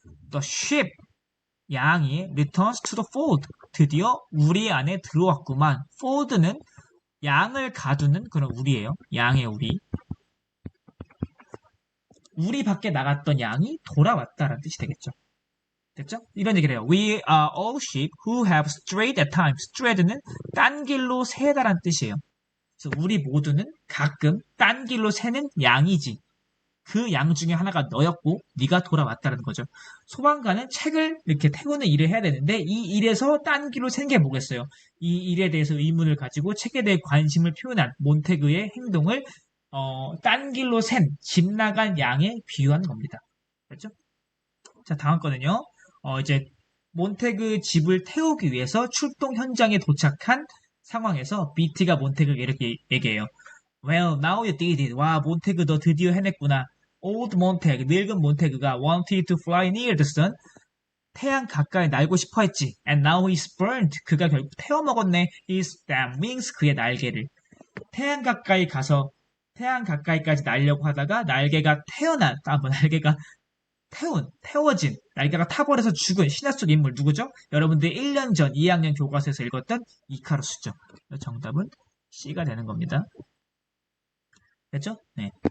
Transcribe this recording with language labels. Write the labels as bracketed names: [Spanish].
[English] The ship, [Korean] 양이 [English] returns to the fold. [Korean] 드디어 우리 안에 들어왔구만. fold는 양을 가두는 그런 우리예요. 양의 우리. 우리 밖에 나갔던 양이 돌아왔다라는 뜻이 되겠죠. 됐죠? 이런 얘기를 해요. [English] We are all sheep who have strayed at times. [Korean] strayed는 딴 길로 새다라는 뜻이에요. 그래서 우리 모두는 가끔 딴 길로 새는 양이지. 그 양 중에 하나가 너였고 네가 돌아왔다는 거죠. 소방관은 책을 이렇게 태우는 일을 해야 되는데 이 일에서 딴 길로 샌 게 뭐겠어요? 이 일에 대해서 의문을 가지고 책에 대해 관심을 표현한 몬테그의 행동을 딴 길로 집 나간 양에 비유한 겁니다. 그렇죠? 자, 다음 거는요. 이제 몬테그 집을 태우기 위해서 출동 현장에 도착한 상황에서 BT가 몬테그에게 이렇게 얘기해요. [English] Well, now you did it. [Korean] 와, 몬테그 너 드디어 해냈구나. [English] Old Montag, [Korean] 늙은 몬테그가 [English] wanted to fly near the sun. [Korean] 태양 가까이 날고 싶어 했지. [English] And now he's burned. [Korean] 그가 결국 태워먹었네. [English] His damn wings, [Korean] 그의 날개를. 태양 가까이 가서 태양 가까이까지 날려고 하다가 날개가 날개가 태워진, 날개가 타버려서 죽은 신화 속 인물 누구죠? 여러분들 1년 전 2학년 교과서에서 읽었던 이카루스죠. 정답은 C가 되는 겁니다. 됐죠? 네.